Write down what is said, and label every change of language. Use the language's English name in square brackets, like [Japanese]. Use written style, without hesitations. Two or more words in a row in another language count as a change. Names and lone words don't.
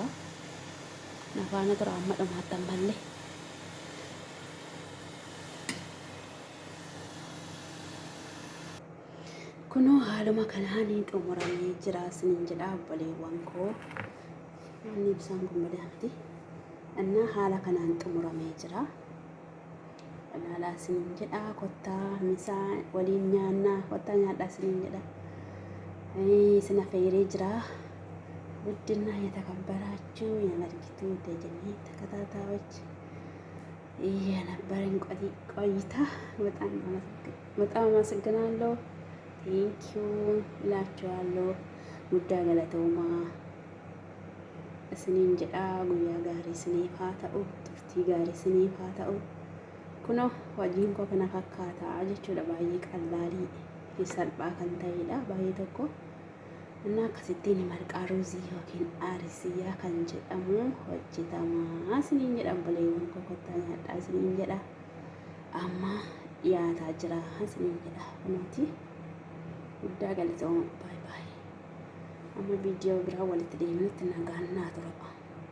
[Oromo] Na faana tura amma dhumaatti ammallee. Kunoo haaluma kanaan xumuramee jira isiniin jedha obboleewwan koo. Inni ibsaan kun madaamti. Innaa haala kanaan xumuramee jira. Ilaalaa isiniin jedha. Kottaa misaa waliin nyaannaa. Kottaa nyaadhaa isiniin jedha. Isin affeeree jira. [Amharic] ውድና የተከበራችሁ የመልክቱ ደጀኔ ተከታታዮች የነበረን ቆይታ በጣም አመሰግናለሁ። ቴንኪዩ እላችኋለሁ። [Oromo] guddaa galatoomaa isiniin jedha guyyaa gaarii siniif haa ta'u turtii gaarii siniif haa ta'u. Kunoo hojiin koo kana fakkaata jechuudha. Baay'ee qallaalii fi salphaa kan ta'edha. Baay'ee tokko እና akkasittiin marqaa ruuzii yookiin aarisiyaa kan jedhamu hojjetamaa isiniin jedha obboleewwan kokottaa nyaadhaa isiniin jedha amma dhiyaataa jira isiniin jedha kunuuti guddaa galatooma baay baay amma viidiyoo biraa walitti deemnutti nagaan naa tura.